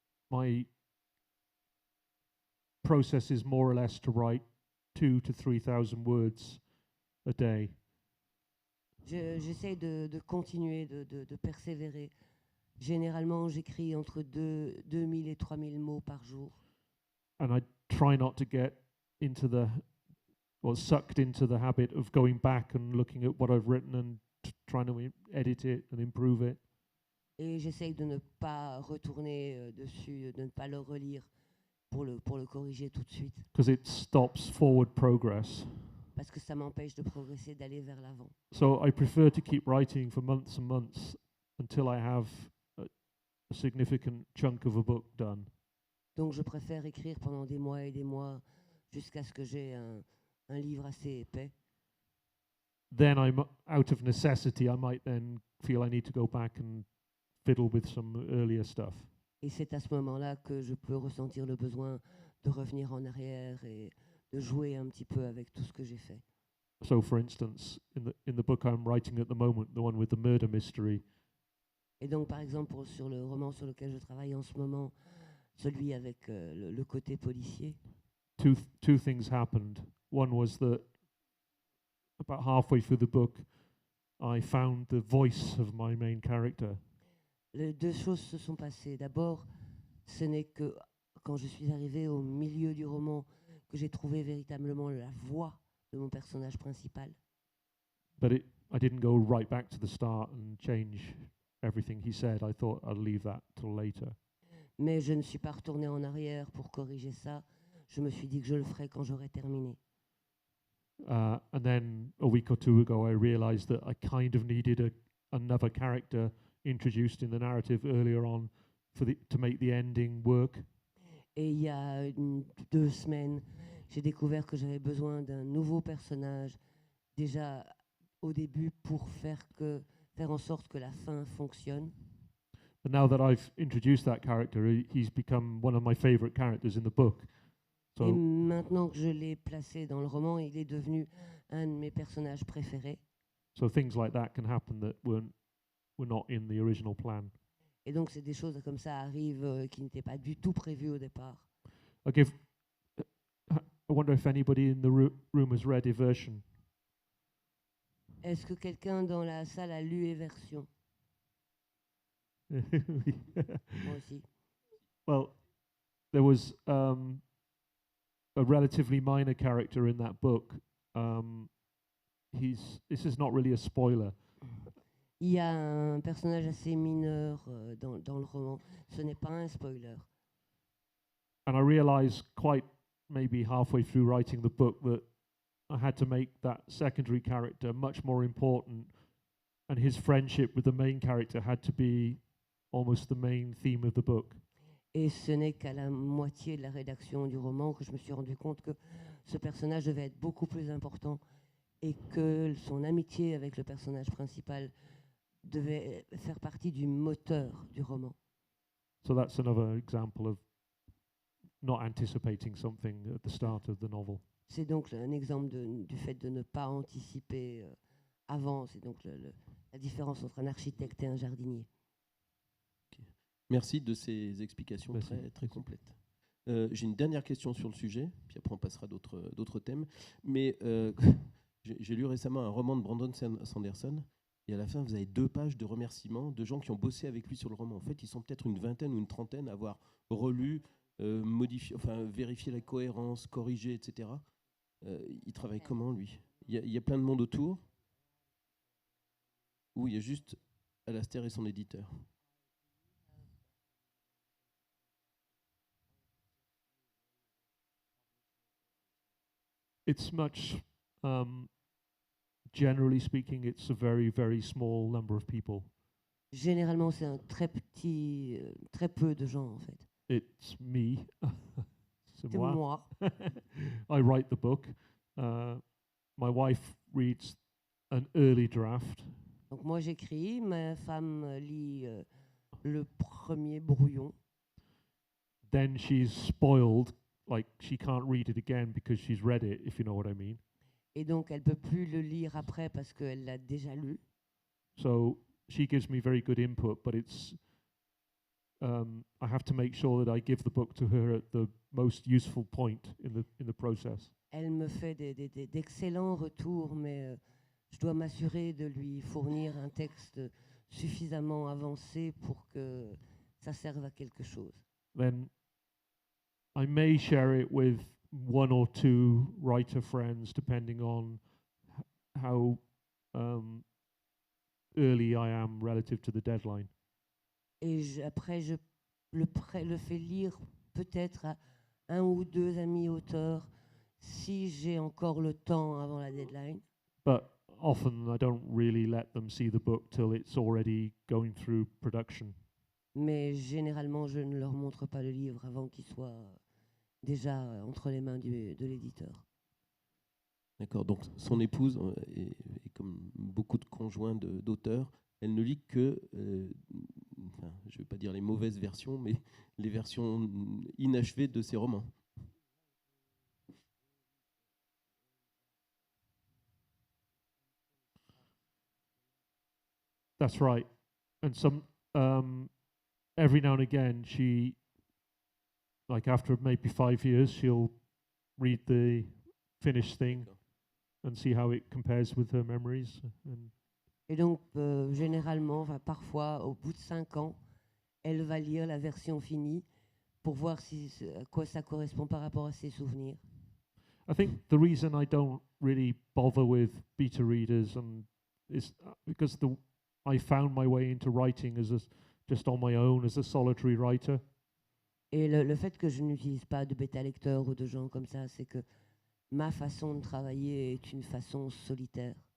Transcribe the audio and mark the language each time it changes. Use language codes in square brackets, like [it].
[en] My process is more or less to write 2,000 to 3,000 words a day. [fr] J'essaie de continuer, de persévérer. Généralement, j'écris entre 2000 et 3000 mots par jour. [en] And I try not to get sucked into the habit of going back and looking at what I've written and trying to edit it and improve it. [fr] Et j'essaye de ne pas retourner dessus, de ne pas le relire pour le corriger tout de suite. [en] Because it stops forward progress. [fr] Parce que ça m'empêche de progresser, d'aller vers l'avant. [en] So I prefer to keep writing for months and months until I have a significant chunk of a book done. [fr] Donc je préfère écrire pendant des mois et des mois jusqu'à ce que j'ai un livre assez épais. [en] Then I'm out of necessity. I might then feel I need to go back and fiddle with some earlier stuff. [fr] Et c'est à ce moment-là que je peux ressentir le besoin de revenir en arrière et de jouer un petit peu avec tout ce que j'ai fait. [en] So, for instance, in the book I'm writing at the moment, the one with the murder mystery. [fr] Et donc, par exemple, sur le roman sur lequel je travaille en ce moment, celui avec le côté policier, [en] Two things happened. One was that about halfway through the book, I found the voice of my main character. [fr] les deux choses se sont passées. D'abord, ce n'est que quand je suis arrivée au milieu du roman que j'ai trouvé véritablement la voix de mon personnage principal. [en] But I didn't go right back to the start and change everything he said. I thought I'd leave that till later. [fr] Mais je ne suis pas retournée en arrière pour corriger ça. Je me suis dit que je le ferais quand j'aurai terminé. [en] And then a week or two ago, I realized that I kind of needed another character introduced in the narrative earlier on to make the ending work. [fr] Et il y a 2 semaines, j'ai découvert que j'avais besoin d'un nouveau personnage déjà au début pour faire en sorte que la fin fonctionne. [en] And now that I've introduced that character, he's become one of my favorite characters in the book. [fr] Et [en] So, [fr] maintenant que je l'ai placé dans le roman, il est devenu un de mes personnages préférés. [en] so things like that can happen that were not in the original plan. [fr] Et donc, c'est des choses comme ça arrivent qui n'étaient pas du tout prévues au départ. [en] I wonder if anybody in the room has read Eversion. [fr] Est-ce que quelqu'un dans la salle a lu Eversion? Moi aussi. [en] Well, there was a relatively minor character in that book. This is not really a spoiler. [fr] Il y a un personnage assez mineur dans le roman. Ce n'est pas un spoiler. [en] And I realized quite maybe halfway through writing the book that I had to make that secondary character much more important, and his friendship with the main character had to be almost the main theme of the book. [fr] Et ce n'est qu'à la moitié de la rédaction du roman que je me suis rendu compte que ce personnage devait être beaucoup plus important et que son amitié avec le personnage principal devait faire partie du moteur du roman. [en] So that's another example of not anticipating something at the start of the novel. [fr] C'est donc un exemple du fait de ne pas anticiper avant. C'est donc la différence entre un architecte et un jardinier. Merci de ces explications Merci. très, très complètes. J'ai une dernière question sur le sujet, puis après on passera à d'autres thèmes. Mais j'ai lu récemment un roman de Brandon Sanderson, et à la fin, vous avez 2 pages de remerciements de gens qui ont bossé avec lui sur le roman. En fait, ils sont peut-être une vingtaine ou une trentaine à avoir relu, modifié, enfin vérifié la cohérence, corrigé, etc. Il travaille comment, lui ? Il y a plein de monde autour, ou il y a juste Alastair et son éditeur ? [en] It's much, generally speaking, it's a very, very small number of people. [fr] Généralement, c'est un très peu de gens en fait. [en] It's me. [fr] C'est C'est moi. moi. [en] I write the book. My wife reads an early draft. [fr] Donc moi j'écris, ma femme lit le premier brouillon. [en] Then she's spoiled, like she can't read it again because she's read it, if you know what I mean. [fr] Et donc elle peut plus le lire après parce qu'elle l'a déjà lu. [en] So she gives me very good input, but it's I have to make sure that I give the book to her at the most useful point in the process. [fr] Elle me fait d'excellents retours, mais je dois m'assurer de lui fournir un texte suffisamment avancé pour que ça serve à quelque chose. [en] Then I may share it with 1 or 2 writer friends, depending on how early I am relative to the deadline. [fr] Et après, je le fais lire peut-être à 1 ou 2 amis auteurs si j'ai encore le temps avant la deadline. [en] But often I don't really let them see the book till it's already going through production. [fr] Mais généralement, je ne leur montre pas le livre avant qu'il soit déjà entre les mains de l'éditeur. D'accord, donc son épouse, et comme beaucoup de conjoints d'auteurs, elle ne lit que, enfin, je ne vais pas dire les mauvaises versions, mais les versions inachevées de ses romans. [en] That's right. And some every now and again she, like after maybe 5 years, she'll read the finished thing and see how it compares with her memories. [fr] Et donc, généralement, enfin, parfois, au bout de 5 ans, elle va lire la version finie pour voir à quoi ça correspond par rapport à ses souvenirs. [en] I think the reason I don't really bother with beta readers is because I found my way into writing just on my own as a solitary writer. [fr] Et le fait que je n'utilise pas de bêta lecteurs ou de gens comme ça, c'est que ma façon de travailler est une façon solitaire.